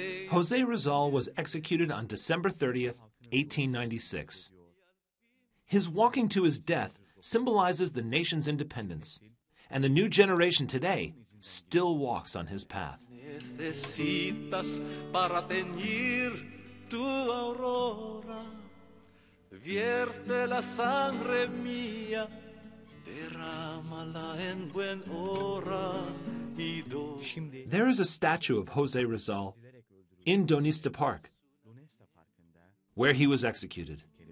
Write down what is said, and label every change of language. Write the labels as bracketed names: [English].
[English] Jose Rizal was executed on December 30th, 1896. His walking to his death symbolizes the nation's independence, and the new generation today still walks on his path. [Spanish] Necesitas para teñir tu aurora, vierte la sangre mía, derrámala en buen hora y [English] There is a statue of José Rizal in Donista Park, where he was executed.